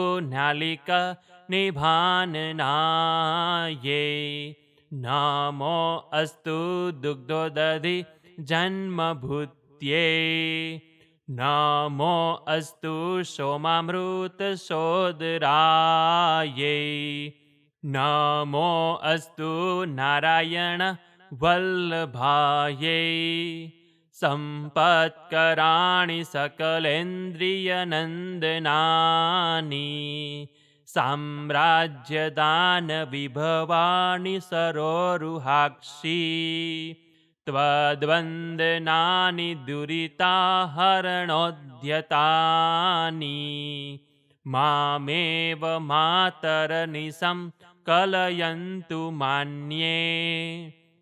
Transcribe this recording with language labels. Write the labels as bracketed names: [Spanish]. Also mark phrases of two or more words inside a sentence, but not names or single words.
[Sanskrit] न्यालिकनिभाननायै नमो अस्तु दुग्धोदधि जन्मभूत्यै नमो अस्तु सोमामृतसोदरायै નમો અસ્તુ નારાયણ વલ્લભાયે સંપત્કરાણિ સકલેન્દ્રિયનંદનાની સામ્રાજ્યદાન વિભવાનિ સરોરુહાક્ષી ત્વદ્વંદનાનિ દુરિતાહરણોદ્યતાની મામેવ માતરનિશં કલયન્તુ માન્યે